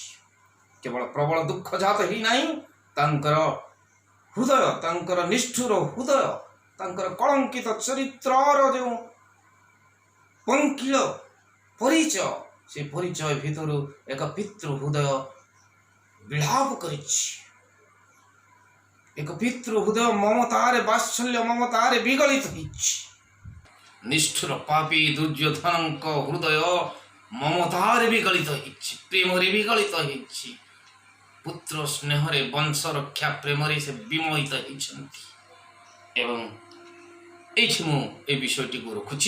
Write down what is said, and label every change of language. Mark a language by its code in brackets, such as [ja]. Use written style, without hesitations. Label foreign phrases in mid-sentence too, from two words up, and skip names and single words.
[or] କେବଳ ପ୍ରବଳ ଦୁଃଖ ଜାତ ହେଇନାହିଁ, ତାଙ୍କର ହୃଦୟ, ତାଙ୍କର ନିଷ୍ଠୁର ହୃଦୟ, ତାଙ୍କର କଳଙ୍କିତ ଚରିତ୍ରର ଯେଉଁ ପଙ୍କିଳ ପରିଚୟ, ସେ ପରିଚୟ ଭିତରୁ ଏକ ପିତୃ ହୃଦୟ ବିଳାପ କରିଛି। ଏକ ପିତୃ ହୃଦୟ ମମତାରେ ବାତ୍ସଲ୍ୟ ମମତାରେ ବିଗଳିତ ହୋଇଛି। ନିଷ୍ଠୁର ପାପୀ ଦୁର୍ଯ୍ୟୋଧନଙ୍କ ହୃଦୟ ମମତାରେ ବିଗଳିତ ହୋଇଛି, ପ୍ରେମରେ ବିଗଳିତ ହୋଇଛି। ପୁତ୍ର ସ୍ନେହରେ ବଂଶ ରକ୍ଷା ପ୍ରେମରେ ସେ ବିମୋହିତ ହୋଇଛନ୍ତି। ଏବଂ ଏଠି ମୁଁ ଏ ବିଷୟଟି କୁ ରଖୁଛି।